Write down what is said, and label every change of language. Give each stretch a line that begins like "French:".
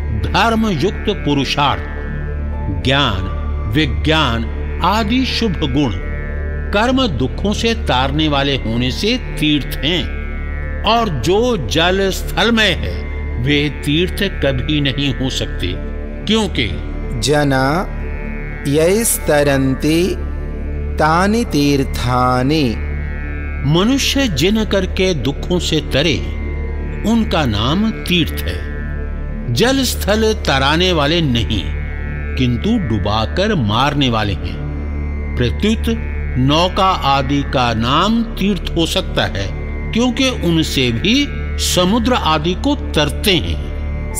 Hindi: धर्म युक्त पुरुषार्थ, ज्ञान विज्ञान आदि शुभ गुण, कर्म दुखों से तारने वाले होने से तीर्थ हैं, और जो जल स्थल में है वे तीर्थ कभी नहीं हो सकते, क्योंकि
Sanskrit: जना यैस्तरन्ति तानि तीर्थानि
Hindi: मनुष्य जिन करके दुखों से तरे उनका नाम तीर्थ है। जल स्थल तराने वाले नहीं किंतु डुबाकर मारने वाले हैं, प्रत्युत नौका आदि का नाम तीर्थ हो सकता है, क्योंकि उनसे भी समुद्र आदि को तरते हैं।